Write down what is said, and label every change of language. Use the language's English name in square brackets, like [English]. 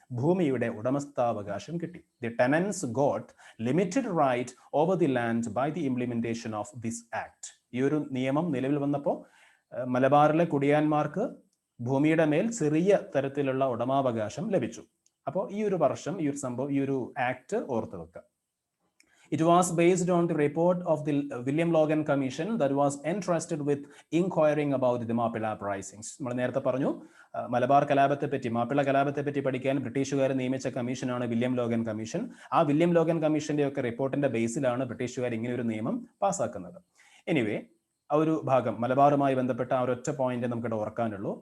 [Malayalam] ഭൂമിയുടെ ഉടമസ്ഥാവകാശം കിട്ടി. [English] The tenants got limited right over the land by the implementation of this act. [Malayalam] ഈ ഒരു നിയമം നിലവിൽ വന്നപ്പോൾ മലബാറിലെ കുടിയാന്മാർക്ക് ഭൂമിയുടെ മേൽ ചെറിയ തരത്തിലുള്ള ഉടമാവകാശം ലഭിച്ചു. അപ്പോൾ ഈ ഒരു വർഷം, ഈ ഒരു സംഭവം, ഈ ഒരു ആക്ട് ഓർത്തു വെക്കുക. [English] It was based on the report of the William Logan Commission that was entrusted with inquiring about the Mappila uprisings. [Malayalam] നമ്മൾ നേരത്തെ പറഞ്ഞു, മലബാർ കലാപത്തെ പറ്റി, മാപ്പിള കലാപത്തെ പറ്റി പഠിക്കാൻ ബ്രിട്ടീഷുകാർ നിയമിച്ച കമ്മീഷനാണ് വില്യം ലോഗൻ കമ്മീഷൻ. ആ വില്യം ലോഗൻ കമ്മീഷന്റെ ഒക്കെ റിപ്പോർട്ടിന്റെ ബേസിലാണ് ബ്രിട്ടീഷുകാർ ഇങ്ങനെ ഒരു നിയമം പാസ്സാക്കുന്നത്. എനിവേ, ആ ഒരു ഭാഗം മലബാറുമായി ബന്ധപ്പെട്ട ആ ഒരൊറ്റ പോയിന്റ് നമുക്കിവിടെ ഓർക്കാനുള്ളൂ.